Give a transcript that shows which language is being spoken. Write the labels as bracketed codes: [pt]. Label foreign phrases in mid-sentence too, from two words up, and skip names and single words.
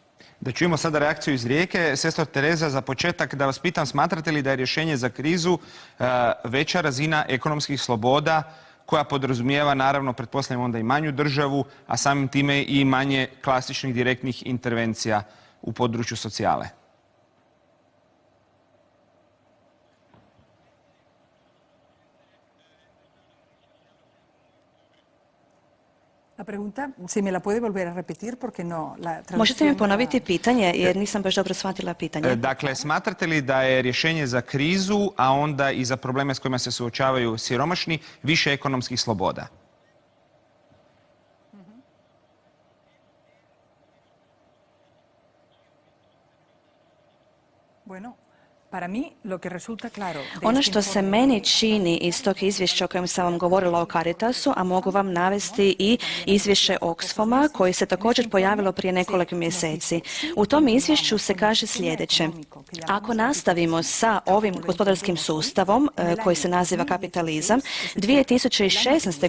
[hr] Da čujemo sada reakciju iz Rijeke. Sestro Tereza, za početak da vas pitam, smatrate li da je rješenje za krizu veća razina ekonomskih sloboda koja podrazumijeva, naravno, pretpostavljam onda i manju državu, a samim time i manje klasičnih direktnih intervencija u području socijale? [es] La pregunta, si me la puede volver a repetir porque no la traducción. [hr] Možete mi ponoviti pitanje jer nisam baš dobro shvatila pitanje. Dakle, smatrate li da je rješenje za krizu, a onda i za probleme s kojima se suočavaju siromašni, više ekonomskih sloboda? [es] Bueno, para mí lo que resulta claro. [hr] Ono što se meni čini iz tog izvješća o kojem sam vam govorila o Caritasu, a mogu vam navesti i izvješće Oxfama koje se također pojavilo prije nekoliko mjeseci. U tom izvješću se kaže sljedeće. Ako nastavimo sa ovim gospodarskim sustavom koji se naziva kapitalizam, 2016.